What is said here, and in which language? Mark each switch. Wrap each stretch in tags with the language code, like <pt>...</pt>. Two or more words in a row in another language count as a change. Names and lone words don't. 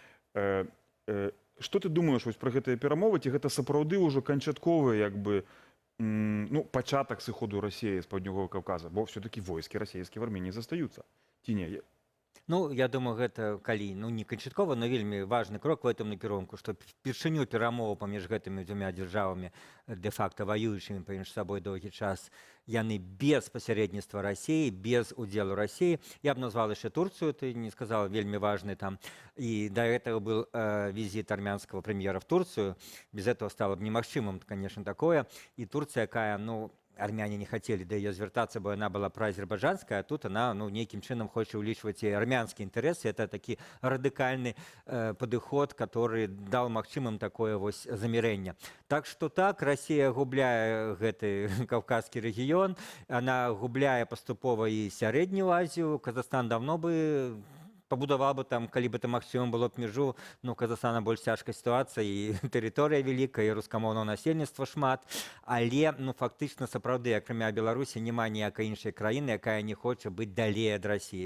<be>Што ты думаеш вось пра гэтыя перамовы, ці гэта сапраўды ўжо канчатковы, як бы, ну, пачатак сыходу Расіі з паўднёвага Каўказа, бо все-таки войскі расійскія в Арменіі застаюцца, ці не? Ну, я думаю, гэта калі, ну, не канчаткова, но вельмі важны крок</be> <ru>в этом</ru> <be>накірунку, што впершыню перамоваў паміж гэтымі дзвюма дзяржавамі, де-факта ваюючымі паміж сабой доўгі час, яны без пасярэдніцтва Расіі, без удзелу Расіі. Я б назвал яшчэ Турцыю, ты не сказал, вельмі важны там.</be> <ru>І да этого был визит армянского премьера в Турцию. Без этого стало бы немагчымым, конечно, такое. И Турция, якая, ну, армяне не хотели да ее звертаться, бо она была праазербайджанская, а тут она,</ru> <be>ну, нейкім чынам хоча ўлічваць і армянскія інтарэсы. Это такі радыкальны падыход,</be> <ru>который дал</ru> <be>магчымым такое вось замірэнне. Так што так, Расія губляе гэты каўказскі рэгіён, она губляе паступова і сярэднюю Азію. Казахстан давно бы пабудаваў бы там, калі бы это магчыма было б мяжу, ну, Казахстана больш цяжкая сітуацыя, і тэрыторыя вялікая, і рускамоўнага насельніцтва шмат, але, ну, фактычна, сапраўды, акрамя Беларусі, няма ніякай іншай краіны, якая не хоча быць далей ад Расіі.</be>